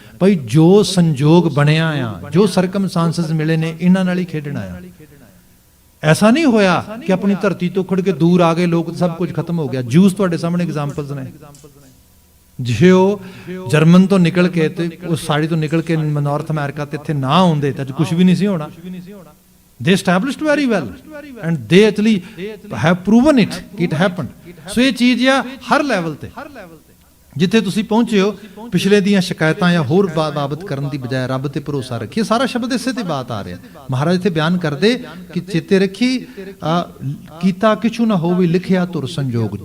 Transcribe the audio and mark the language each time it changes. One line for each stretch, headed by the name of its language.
Punjabi: ਭਾਈ ਜੋ ਸੰਜੋਗ ਬਣਿਆ ਆ, ਜੋ ਸਰਕਮਸਟਾਂਸਿਸ ਮਿਲੇ ਨੇ, ਇਹਨਾਂ ਨਾਲ ਹੀ ਖੇਡਣਾ ਆ। ਐਸਾ ਨਹੀਂ ਹੋਇਆ ਕਿ ਆਪਣੀ ਧਰਤੀ ਤੋਂ ਖੁੜ ਕੇ ਦੂਰ ਆ ਗਏ ਲੋਕ, ਸਭ ਕੁਝ ਖਤਮ ਹੋ ਗਿਆ। ਜੂਸ ਤੁਹਾਡੇ ਸਾਹਮਣੇ ਐਗਜ਼ਾਮਪਲਸ ਨੇ। ਜੇ ਉਹ ਜਰਮਨ ਤੋਂ ਨਿਕਲ ਕੇ ਤੇ ਉਸ ਸਾੜੀ ਤੋਂ ਨਿਕਲ ਕੇ ਨਾਰਥ ਅਮਰੀਕਾ ਤੇ ਇੱਥੇ ਨਾ ਆਉਂਦੇ ਤਾਂ ਅੱਜ ਕੁਝ ਵੀ ਨਹੀਂ ਸੀ ਹੋਣਾ।
English: They established very well and they actually have proven it, it happened।
Punjabi: ਸੋ ਇਹ ਚੀਜ਼ ਆ ਹਰ ਲੈਵਲ ਤੇ, ਜਿੱਥੇ ਤੁਸੀਂ ਪਹੁੰਚੇ ਹੋ, ਪਿਛਲੇ ਦੀਆਂ ਸ਼ਿਕਾਇਤਾਂ ਜਾਂ ਹੋਰ ਬਾਬਤ ਕਰਨ ਦੀ ਬਜਾਏ ਰੱਬ ਤੇ ਭਰੋਸਾ ਰੱਖੀਏ। ਸਾਰਾ ਸ਼ਬਦ ਇਸੇ ਤੇ ਬਾਤ ਆ ਰਿਹਾ। ਮਹਾਰਾਜ ਇੱਥੇ ਬਿਆਨ ਕਰਦੇ ਕਿ ਚੇਤੇ ਰੱਖੀ ਕੀਤਾ ਕਿਛੂ ਨਾ ਹੋਵੇ, ਲਿਖਿਆ ਧੁਰ ਸੰਜੋਗ।